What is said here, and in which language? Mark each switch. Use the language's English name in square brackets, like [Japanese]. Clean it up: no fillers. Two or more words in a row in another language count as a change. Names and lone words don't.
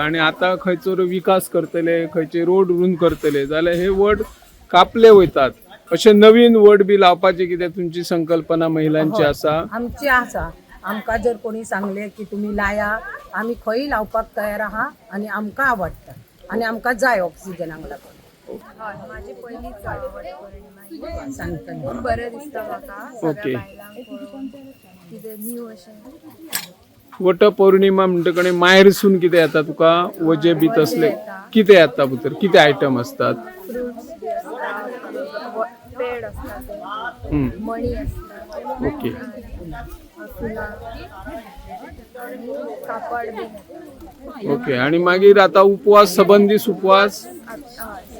[Konkani] आनी आतां खंयचो विकास करतले, खंयचे रोड रूंद करतले जाल्यार हे वड कापले वयतात. अशें नवीन वड बी लावपाची कितें तुमची संकल्पना महिलांची आसा? आमची आसा. आमकां जर कोणी सांगले की तुमी लाया, आमी खंय लावपाक तयार आहा आनी आमकां आवडटा आनी आमकां जाय ऑक्सिजनाक लागून. [Marathi] माझी पहिलीच वटपौर्णिमा [Konkani] सांगता [Marathi] खूप बरं दिसतं म्हाका. [Konkani] ओके. कितें न्यू अशें. वटपौर्णिमा म्हणटकच माहेरसून कितें येता तुका? वजे बी तसले कितें येता भितर? कितें आयटम असतात? [Marathi] फ्रुट्स बी असतात, पेड असतात, मणी असतात. [Konkani] ओके. फुलां आणि कापड बी. ओके. आणि मागीर आता उपवास, सबंदीस उपवास?